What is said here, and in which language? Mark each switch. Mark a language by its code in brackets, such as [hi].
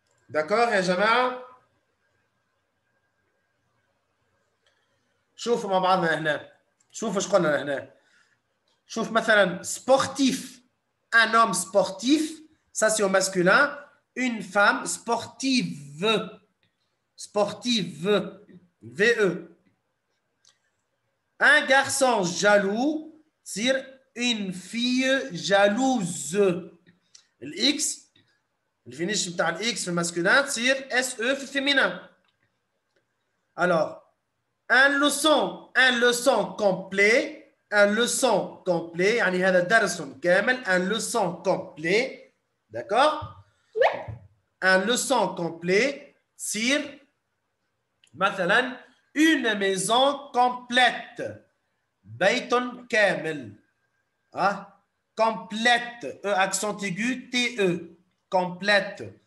[fr] D'accord [ar] يا جماعة؟ شوفوا مع بعضنا هنا. شوفوا ايش قلنا هنا. شوف مثلا sportif. [fr] Un homme sportif, ça c'est au masculin. Une femme sportive. Sportive. VE. Un garçon jaloux, c'est une fille jalouse. L'X, le finish de l'X [ar] في [fr] masculin, c'est SE في féminin. Alors, un leçon complet. Un leçon complet, [ar] يعني هذا درس كامل. [fr] Un leçon complet, d'accord? Un leçon complet, c'est [ar] مثلا [fr] une maison complète. [ar] بيت كامل. [fr] Complète. E accent aigu TE. Complète.